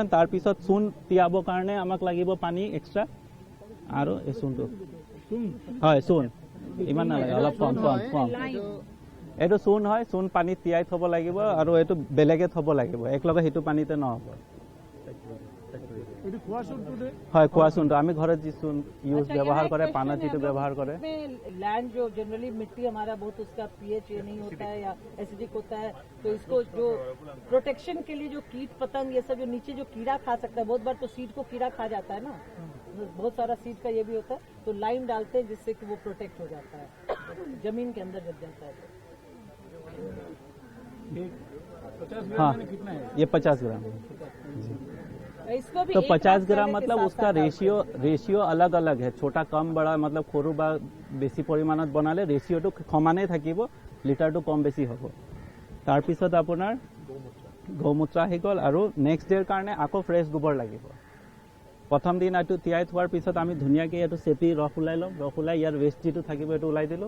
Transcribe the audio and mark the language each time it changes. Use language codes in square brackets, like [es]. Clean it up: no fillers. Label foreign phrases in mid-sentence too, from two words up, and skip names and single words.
[as] তাৰপিছত চূণ তিয়াবৰ কাৰণে আমাক লাগিব পানী এক্সট্ৰা, আৰু এই চূণটো হয় চূণ ইমান নালাগে, অলপ কম। এইটো চূণ হয়, চূণ পানীত তিয়াই থ'ব লাগিব আৰু এইটো বেলেগে থ'ব লাগিব, একেলগে সেইটো পানীতে নহ'ব। হয় খোৱা চূণটো আমি ঘৰত যি চূণ ব্যৱহাৰ কৰে, পানত যিটো ব্যৱহাৰ কৰে। [hi] लैंड जो जनरली मिट्टी हमारा बहुत उसका pH ये नहीं होता है या एसिडिक होता है, तो इसको जो प्रोटेक्शन के लिए जो कीट पतंग ये सब जो नीचे जो कीड़ा खा सकता है, बहुत बार तो सीड को कीड़ा खा जाता है ना, बहुत सारा सीड का ये भी होता है, तो लाइम डालते हैं जिससे कि वो प्रोटेक्ट हो जाता है, जमीन के अंदर जब जाता है। हाँ ये 50 ग्राम इसको भी तो एक 50 साथ ग्राम करने के मतलब साथ उसका साथ रेशियो अलग अलग है, छोटा कम बड़ा मतलब [as] সৰু বা বেছি পৰিমাণত বনালে ৰেচিঅ'টো সমানেই থাকিব, লিটাৰটো কম বেছি হ'ব। তাৰপিছত আপোনাৰ গৌমূত্ৰ আহি গ'ল আৰু নেক্সট ডেৰ কাৰণে আকৌ ফ্ৰেছ গোবৰ লাগিব। প্ৰথম দিন এইটো তিয়াই থোৱাৰ পিছত আমি ধুনীয়াকৈ এইটো চেপি ৰস ওলাই ল'ম, ৰস ওলাই ইয়াৰ ৱেষ্ট যিটো থাকিব এইটো ওলাই দিলোঁ।